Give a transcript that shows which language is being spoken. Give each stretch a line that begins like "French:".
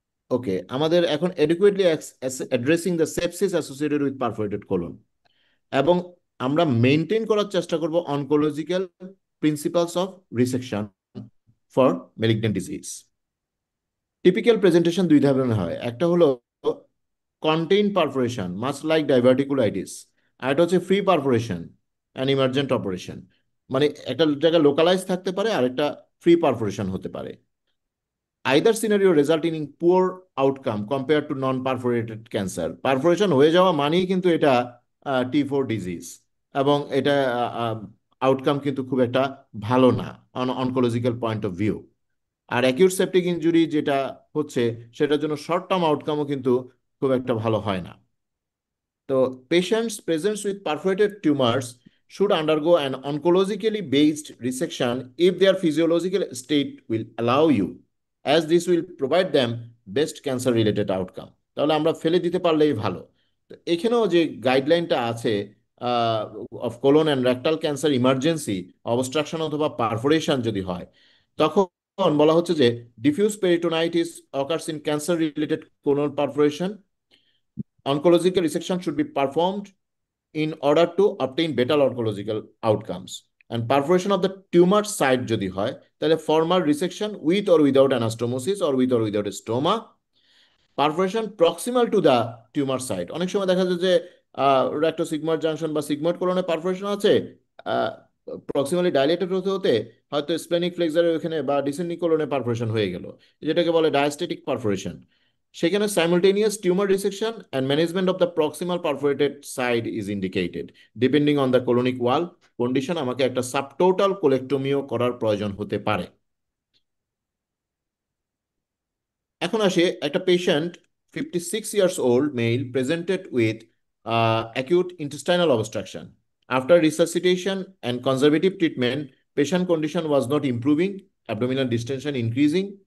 Bangla: ওকে, আমাদের এখন
English: adequately addressing the sepsis associated with perforated colon,
Bangla: এবং আমরা মেনটেন করার চেষ্টা করব
English: Oncological principles of resection for malignant disease.
Bangla: Typical presentation দুই ধরনের হয়, একটা হলো contain perforation much like diverticulitis, আর এটা হচ্ছে free perforation and emergent operation. মানে একটা জায়গায় লোকালাইজ থাকতে পারে আর একটা ফ্রি পারফোরেশন হতে পারে।
English: either scenario resulting in poor outcome compared to non-perforated cancer.
Bangla: Perforation হয়ে যাওয়া মানেই কিন্তু এটা T4 ডিজিজ, এবং এটা আউটকাম কিন্তু খুব একটা ভালো না oncological point of view. আর acute septic injury যেটা হচ্ছে সেটার জন্য শর্ট টার্ম আউটকামও কিন্তু খুব একটা ভালো হয় না।
English: তো patients present with perforated tumors should undergo an oncologically based resection if their physiological state will allow you, as this will provide them best cancer related outcome.
Bangla: তাহলে আমরা ফেলে দিতে পারলেই ভালো। তো এখানেও যে গাইডলাইনটা আছে of colon and rectal cancer emergency obstruction অথবা পারফোরেশন যদি হয়, তখন বলা হচ্ছে যে
English: Diffuse peritonitis occurs in cancer related colon perforation, oncological resection should be performed in order to obtain better oncological outcomes. And perforation of the tumor site
Bangla: যদি হয় তাহলে
English: formal resection with or without anastomosis or with or without a stoma. Perforation proximal to the tumor site,
Bangla: অনেক সময় দেখা যায় যে rectosigmoid junction বা sigmoid কোলনে perforation আছে, প্রক্সিমালি ডাইলেটেড হতে হতে হয়তো স্প্লেনিক ফ্লেক্সারের ওখানে বা ডিসেন্ডিং কোলনে পারফোরেশন হয়ে গেল, যেটাকে বলে ডায়াস্টেটিক পারফোরেশন।
English: সেখানে simultaneous tumor resection and management of the proximal perforated side is indicated. Depending on the colonic wall condition,
Bangla: আমাকে একটা সাবটোটাল কোলেক্টমিও করার প্রয়োজন হতে পারে। এখন আসে একটা patient
English: 56 years old male presented with acute intestinal obstruction. After resuscitation and conservative treatment, patient condition was not improving, abdominal distension increasing.